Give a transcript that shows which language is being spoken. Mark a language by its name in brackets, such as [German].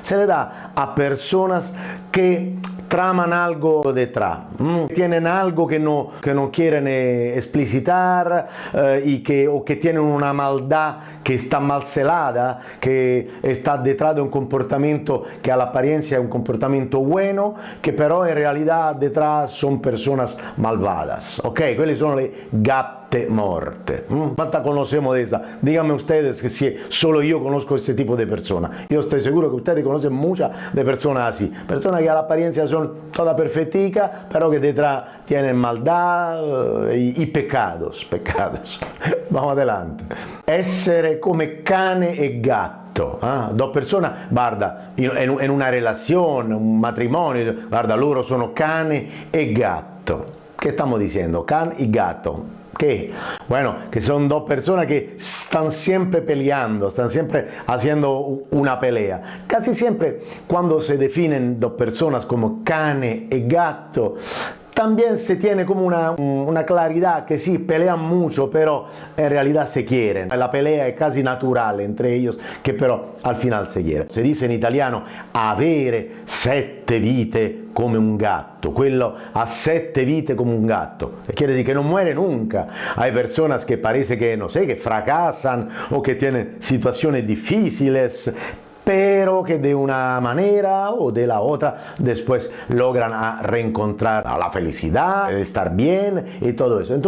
[Spanish] Se le da a personas que traman algo detrás, tienen algo que no quieren explicitar o que tienen una maldad que está mal celada, que está detrás de un comportamiento que a la apariencia es un comportamento bueno, que [Italian] però in realtà [Spanish] detrás son personas malvadas. [Italian] Ok, quelle sono le gatte morte. [Spanish] ¿Cuántas conocemos de esa? Díganme ustedes que si solo yo conozco este tipo de personas. Yo estoy seguro que ustedes conocen muchas de personas así. Personas que a la apariencia son todas perfecticas, pero que detrás tienen maldad y pecados. Vamos adelante. [Italian] Essere come cane e gatto. [Spanish] Dos personas, [Italian] guarda, [Spanish] en una relación, un matrimonio, [Italian] guarda, loro sono cane e gatto. [Spanish] ¿Qué estamos diciendo? Can y gato. ¿Qué? Bueno, que son dos personas que están siempre peleando, están siempre haciendo una pelea. Casi siempre cuando se definen dos personas como cane y gato, también se tiene como una claridad que sí, pelean mucho, pero en realidad se quieren. La pelea es casi natural entre ellos, que pero al final se quieren. Se dice [Italian] in italiano avere 7 vite come un gatto. Quello ha 7 vite come un gatto. [Spanish] Quiere decir que no muere nunca. Hay personas que parece que, no sé, que fracasan o que tienen situaciones difíciles, pero que de una manera o de la otra después logran reencontrar a la felicidad, estar bien y todo eso.